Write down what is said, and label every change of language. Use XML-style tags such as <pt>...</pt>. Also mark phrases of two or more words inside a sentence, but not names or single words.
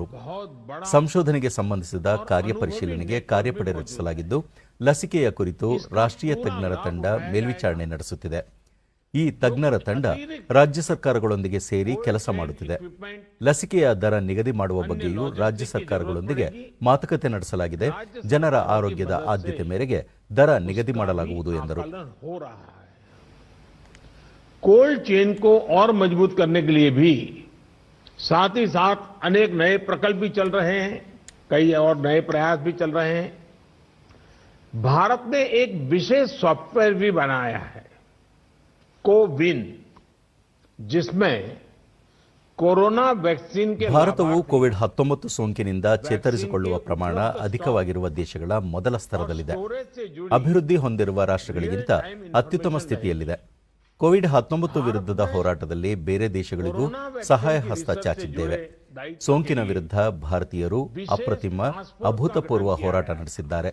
<kn>ಸಂಶೋಧನೆಗೆ ಸಂಬಂಧಿಸಿದ ಕಾರ್ಯಪರಿಶೀಲನೆಗೆ ಕಾರ್ಯಪಡೆ ರಚಿಸಲಾಗಿದ್ದು, ಲಸಿಕೆಯ ಕುರಿತು ರಾಷ್ಟ್ರೀಯ ತಜ್ಞರ ತಂಡ ಮೇಲ್ವಿಚಾರಣೆ ನಡೆಸುತ್ತಿದೆ. ಈ ತಜ್ಞರ ತಂಡ ರಾಜ್ಯ ಸರ್ಕಾರಗಳೊಂದಿಗೆ ಸೇರಿ ಕೆಲಸ ಮಾಡುತ್ತಿದೆ. ಲಸಿಕೆಯ ದರ ನಿಗದಿ ಮಾಡುವ ಬಗ್ಗೆಯೂ ರಾಜ್ಯ ಸರ್ಕಾರಗಳೊಂದಿಗೆ ಮಾತುಕತೆ ನಡೆಸಲಾಗಿದೆ. ಜನರ ಆರೋಗ್ಯದ ಆದ್ಯತೆ ಮೇರೆಗೆ ದರ ನಿಗದಿ ಮಾಡಲಾಗುವುದು ಎಂದರು.</kn> <en>cold chain</en> <hi>को और मजबूत करने के लिए भी साथ ही साथ अनेक नए प्रकल्प भी चल रहे हैं, कई और नए प्रयास भी चल रहे हैं. भारत ने एक विशेष सॉफ्टवेयर भी बनाया है, कोविन, जिसमें</hi> <en>corona vaccine</en> <hi>के</hi> <kn>ಭಾರತವು ಕೋವಿಡ್-19 ಸೋಂಕಿನಿಂದ ಚೇತರಿಸಿಕೊಳ್ಳುವ ಪ್ರಮಾಣ ಅಧಿಕವಾಗಿರುವ ದೇಶಗಳ ಮೊದಲ ಸ್ತರದಲ್ಲಿದೆ. ಅಭಿವೃದ್ಧಿ ಹೊಂದಿರುವ ರಾಷ್ಟ್ರಗಳಿಗಿಂತ ಅತ್ಯುತ್ತಮ ಸ್ಥಿತಿಯಲ್ಲಿದೆ. ಕೋವಿಡ್-19 ವಿರುದ್ಧದ ಹೋರಾಟದಲ್ಲಿ ಬೇರೆ ದೇಶಗಳಿಗೂ ಸಹಾಯ ಹಸ್ತ ಚಾಚಿದ್ದೇವೆ. ಸೋಂಕಿನ ವಿರುದ್ಧ ಭಾರತೀಯರು ಅಪ್ರತಿಮ, ಅಭೂತಪೂರ್ವ ಹೋರಾಟ ನಡೆಸಿದ್ದಾರೆ.</kn>